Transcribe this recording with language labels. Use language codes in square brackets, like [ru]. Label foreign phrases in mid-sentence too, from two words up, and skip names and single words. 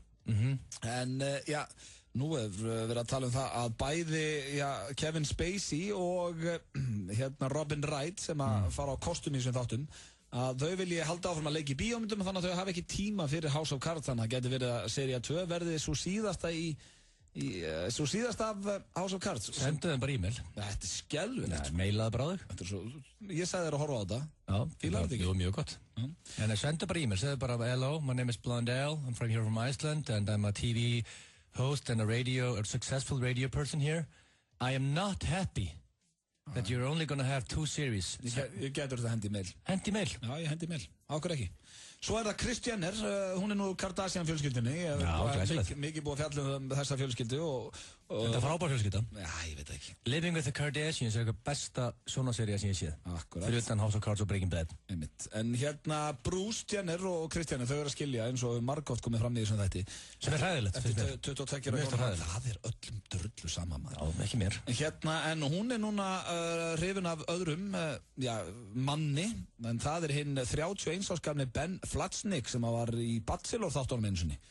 [is] En nú er verið að tala um það að bæði Kevin Spacey og Robin Wright sem að fara á kostum í þessum þáttum, að þau vilji halda áfram að leika í bíómyndum, þannig að þau hafa ekki tíma fyrir House of Cards, þannig að það geti verið að sería 2 verði svo síðasta af House of Cards. Sendu þeim bara e-mail. Þetta er skelvilegt. Mailaði bara þig. Ég sagði þér að horfa á þetta. Já, fílaði þetta ekki? Jú, mjög gott. En sendu bara e-mail, segðu bara [en] hello, my name is Blondell, I'm here from Iceland and I'm a TV host and a successful radio person here. I am not happy that you're only going to have 2 series. [is] Ég getur þetta hendi mail. Hendi mail? Já, ég hendi mail. Ákveð ekki. Svo er það Kris Jenner, hún er nú Kardashian fjölskyldunni. Já, glæsilegt. Mikið búið að fjalla um þessa fjölskyldu og þetta er frábær fjölskylda. Já, ég veit ekki. Living with the Kardashians er eitthvað besta sjónvarpssería sem ég séð. Akkurat. Fyrir utan House of Cards og Breaking Bad. Einmitt. En Bruce Jenner og Kris Jenner, þau eru að skilja eins og margótt komið fram í þessum þætti. Sem er hræðilegt. Eftir 22 ára. Það er öllum drullu sama maður. Já, ekki mér. En hún er núna hrifin af öðrum manni, en það er hinn 31 árs gamli Ben Flajnik sem var í Bachelor þáttunum einu sinni.